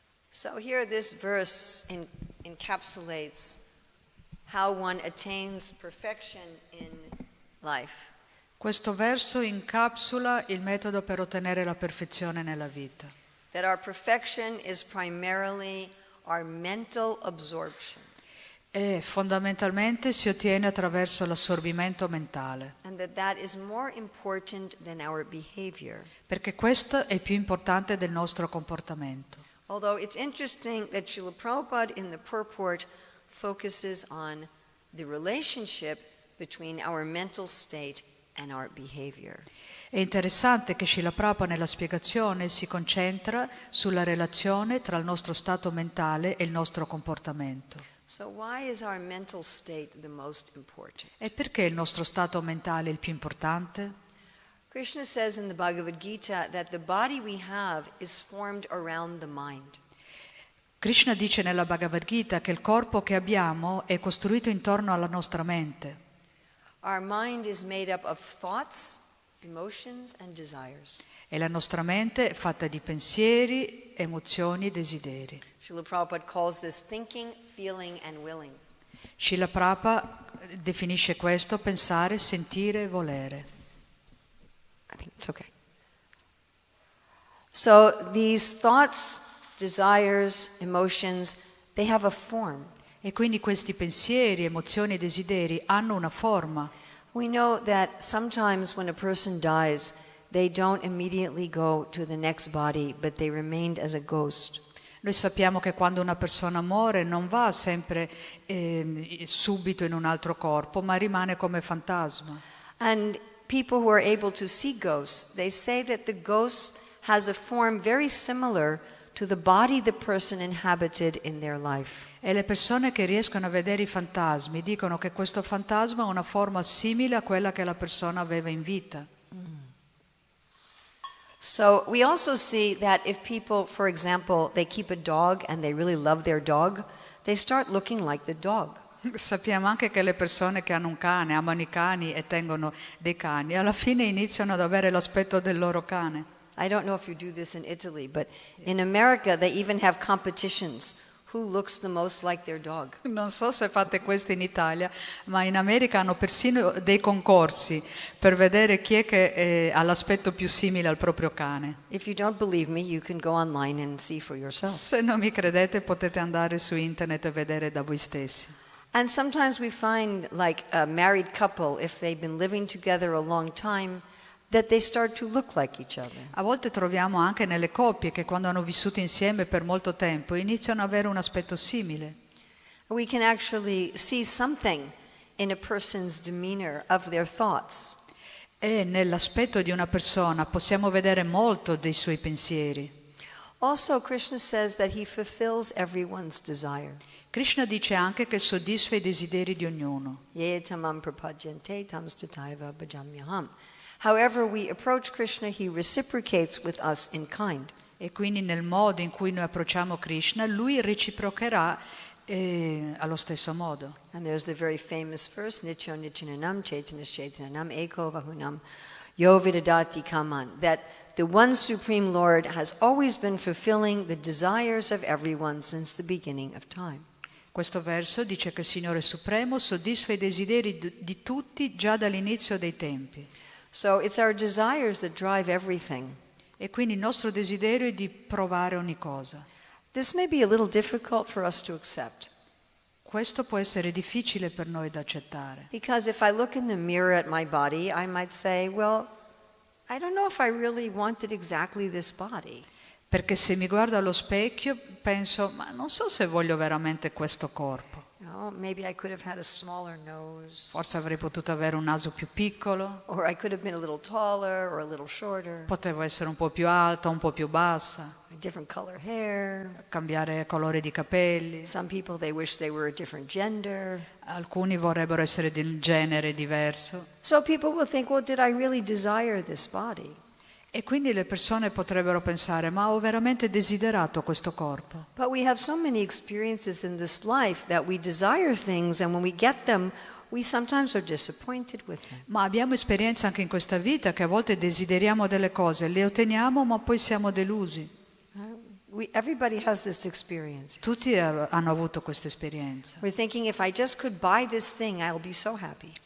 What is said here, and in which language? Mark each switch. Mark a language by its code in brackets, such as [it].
[en] So here this verse encapsulates how one attains perfection in life. [it] Questo verso incapsula il metodo per ottenere la perfezione nella vita. [en] That our perfection is primarily our mental absorption. [it] E fondamentalmente si ottiene attraverso l'assorbimento mentale. [en] And that is more important than our behavior. [it] Perché questo è più importante del nostro comportamento. [en] Although it's interesting that Srila Prabhupada in the purport focuses on the relationship between our mental state and our behavior. [it] È interessante che Srila Prabhupada nella spiegazione si concentra sulla relazione tra il nostro stato mentale e il nostro comportamento. [en] So why is our mental state the most important? [it] E perché il nostro stato mentale è il più importante? [en] Krishna says in the Bhagavad Gita that the body we have is formed around the mind. [it] Krishna dice nella Bhagavad Gita che il corpo che abbiamo è costruito intorno alla nostra mente. [en] Our mind is made up of thoughts, emotions and desires. [it] E la nostra mente è fatta di pensieri, emozioni e desideri. [en] Srila Prabhupada calls this thinking, feeling and willing. [it] Srila Prabhupada definisce questo pensare, sentire e volere. [en] I think it's okay. So these thoughts, desires, emotions, they have a form. [it] E quindi questi pensieri, emozioni e desideri hanno una forma. [en] We know that sometimes when a person dies, they don't immediately go to the next body, but they remained as a ghost. [it] Noi sappiamo che quando una persona muore non va sempre subito in un altro corpo, ma rimane come fantasma. [en] And people who are able to see ghosts, they say that the ghost has a form very similar to the body the person inhabited in their life. [it] E le persone che riescono a vedere i fantasmi dicono che questo fantasma ha una forma simile a quella che la persona aveva in vita. [en] So we also see that if people, for example, they keep a dog and they really love their dog, they start looking like the dog. [it] Sappiamo anche che le persone che hanno un cane, amano i cani e tengono dei cani, alla fine iniziano ad avere l'aspetto del loro cane. [en] I don't know if you do this in Italy, but in America they even have competitions. Who looks the most like their dog? [it] Non so se fate questo in Italia, ma in America hanno persino dei concorsi per vedere chi è che ha l'aspetto più simile al proprio cane. [en] If you don't believe me, you can go online and see for yourself. [it] Se non mi credete potete andare su internet e vedere da voi stessi. [en] And sometimes we find, like a married couple, if they've been living together a long time, that they start to look like each other. [it] A volte troviamo anche nelle coppie che quando hanno vissuto insieme per molto tempo iniziano ad avere un aspetto simile. [en] We can actually see something in a person's demeanor of their thoughts. [it] E nell'aspetto di una persona possiamo vedere molto dei suoi pensieri. [en] Also, Krishna says that he fulfills everyone's desire. [it] Krishna dice anche che soddisfa i desideri di ognuno. [sa] Ye tamam prapajyante tam stataiva bhajamyaham. [en] However we approach Krishna, he reciprocates with us in kind. [it] E quindi nel modo in cui noi approcciamo Krishna, lui reciprocherà allo stesso modo. [en] And there's the very famous verse, [sa] Nityo Nityananam Chaitanas Chaitananam Eko Vahunam Yo Vidadati Kaman, [en] that the one Supreme Lord has always been fulfilling the desires of everyone since the beginning of time. [it] Questo verso dice che il Signore Supremo soddisfa i desideri di tutti già dall'inizio dei tempi. [en] So it's our desires that drive everything. [it] E quindi il nostro desiderio è di provare ogni cosa. [en] This may be a little difficult for us to accept. [it] Questo può essere difficile per noi da accettare. [en] Because if I look in the mirror at my body, I might say, well, I don't know if I really wanted exactly this body. [it] Perché se mi guardo allo specchio penso, ma non so se voglio veramente questo corpo. [en] Maybe I could have had a smaller nose. [it] Forse avrei potuto avere un naso più piccolo, [en] Or I could have been a little taller or a little shorter. [it] potevo essere un po' più alta, un po' più bassa, [en] A different color hair. [it] cambiare colore di capelli. [en] Some people, they wish they were a different gender. [it] Alcuni vorrebbero essere di un genere diverso. [en] So people will think, well, did I really desire this body? [it] E quindi le persone potrebbero pensare, ma ho veramente desiderato questo corpo? [en] But we have so many experiences in this life that we desire things, and when we get them, we sometimes are disappointed with them. [it] Ma abbiamo esperienza anche in questa vita che a volte desideriamo delle cose, le otteniamo ma poi siamo delusi. [en] Everybody has this experience. [it] Tutti hanno avuto questa esperienza. [en] We're thinking, if I just could buy this thing, I'll be so happy.